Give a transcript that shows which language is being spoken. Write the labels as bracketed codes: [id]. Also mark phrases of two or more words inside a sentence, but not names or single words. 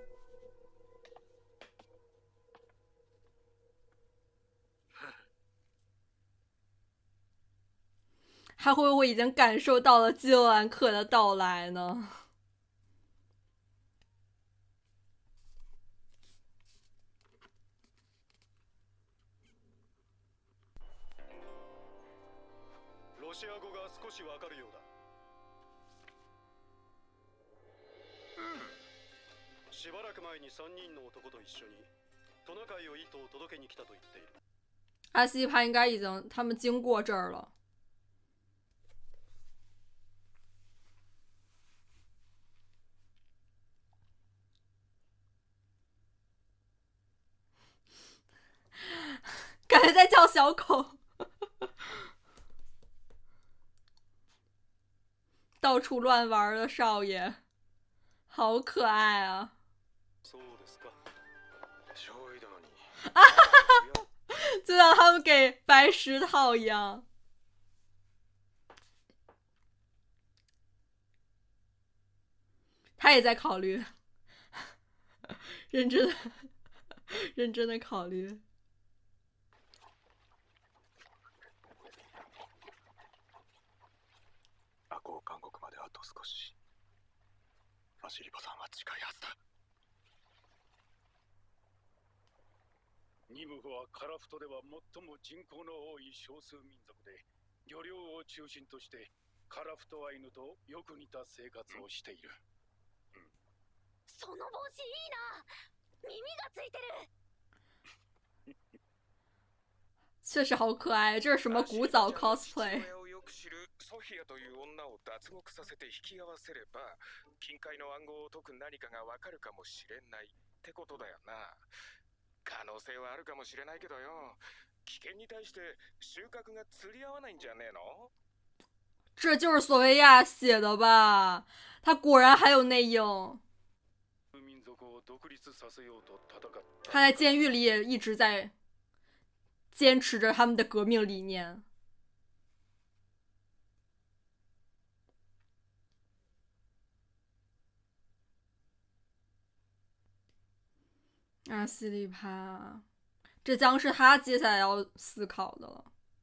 [zh] 他会不会已经感受到了基罗兰克的到来呢？ [ja] ロシア語が少しわかるようだ。しばらく前に3人の男と一緒にトナカイを1頭届けに来たと言っている。 [zh] 阿西帕应该已经他们经过这儿了。感觉在叫小狗，到处乱玩的少爷，好可爱啊！ [ja] そうですか。少尉殿に。 [zh] 就像他们给白石套一样。他也在考虑，认真的，认真的考虑。 [ja] アコー監獄まであと少し。ファシリパさんは近いはずだ。ニムフはカラフトでは最も人口の多い少数民族で、漁業を中心としてカラフトアイヌとよく似た生活をしている。その帽子いいな。耳がついてる。 [zh] 确实好可爱，这是什么古早 cosplay？ [ja] をよく知るソフィアという女を脱獄させて引き合わせれば、近海の暗号を解く何かがわかるかもしれないってことだよな。可能性はあるかもしれないけどよ、危険に対して収穫が釣り合わないんじゃねえの？ [zh] 这就是索维亚写的吧？他果然还有内应。 [ja] 民族を独立させようと戦った。 [zh] 他在监狱里也一直在坚持着他们的革命理念。啊，西里帕，这将是他接下来要思考的了。